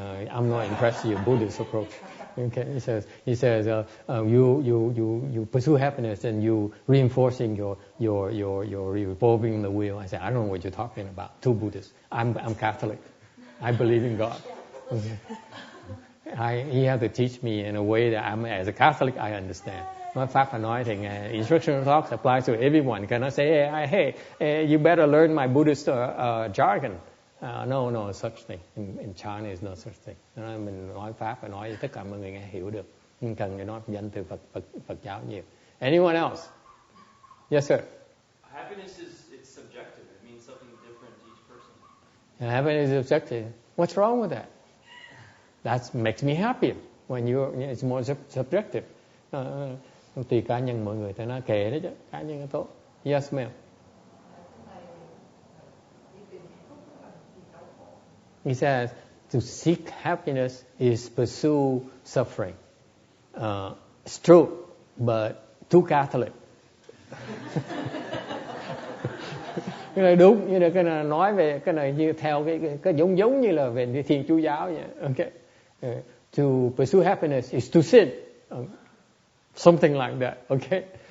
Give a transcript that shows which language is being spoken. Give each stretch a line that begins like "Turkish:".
English: I'm not impressed with your Buddhist approach. Okay, he says, you pursue happiness and you reinforcing your revolving the wheel. I said, I don't know what you're talking about. Too Buddhist. I'm Catholic. I believe in God. Okay. He had to teach me in a way that as a Catholic I understand.
Vietnamese: Nói Pháp phải nói thì
English: instructional talks applies to everyone. Cannot say, hey, you better learn my Buddhist jargon. No such thing. In China is no such thing.
Vietnamese: Mình nói Pháp phải nói tất cả mọi người nghe hiểu được. Nhưng cần phải nói danh từ Phật giáo nhiều.
English: Anyone else? Yes, sir. Happiness it's subjective. It means something different to each person. Happiness is subjective. What's wrong with that? That makes me happy. When it's more subjective.
Vietnamese: Tùy cá nhân mọi người, ta nói kệ đó chứ, cá nhân nó tốt.
English: Yes, ma'am. He says to seek happiness is pursue suffering. It's true, but too Catholic.
Vietnamese: Cái này đúng, như là cái này nói về cái này như theo cái giống như là về Thiên Chúa giáo vậy.
English: Okay. To pursue happiness is to sin. Something like that, okay?